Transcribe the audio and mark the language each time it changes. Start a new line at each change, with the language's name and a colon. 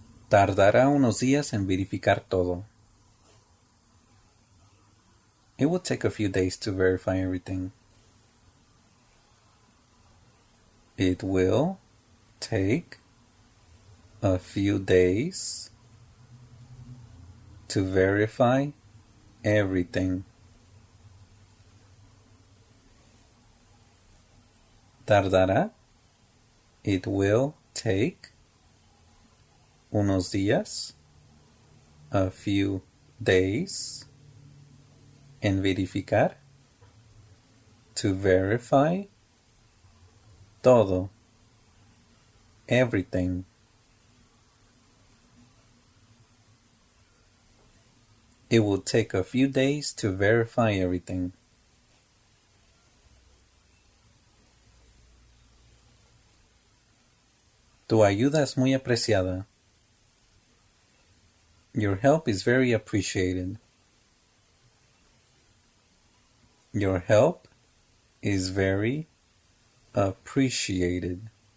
Spanish: Tardará unos días en verificar todo.
English: It will take a few days to verify everything. It will take a few days to verify everything.
Spanish: Tardará.
English: It will take
Spanish: unos días,
English: a few days,
Spanish: en verificar,
English: to verify,
Spanish: todo,
English: everything. It will take a few days to verify everything.
Spanish: Tu ayuda es muy apreciada.
English: Your help is very appreciated. Your help is very appreciated.